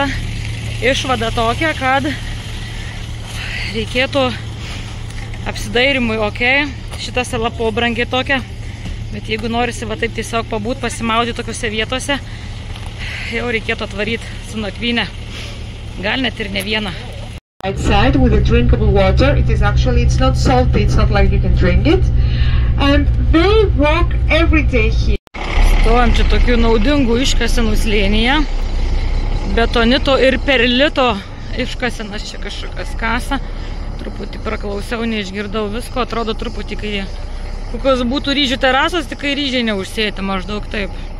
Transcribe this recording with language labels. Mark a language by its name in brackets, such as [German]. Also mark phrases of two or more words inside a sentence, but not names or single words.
[Lithuanian] Išvada tokia, kad reikėtų apsidairimui, šita sala pobrangiai tokia, bet jeigu norisi va taip tiesiog pabūt, pasimaudyti tokiuose vietose, jau reikėtų atvaryti su nakvynė, gal net ir ne vieną. [English] Outside with the drinkable water, it's not salty, it's not like you can drink it. And they walk every day here. [Lithuanian] Stovim čia tokių naudingų iškasenų slėnyje. Betonito ir perlito iškasenas čia kažkokias kasa. Truputį praklausiau, neišgirdau visko. Atrodo truputį, kai kokios būtų ryžių terasos, tik kai ryžiai neužsėti, maždaug taip.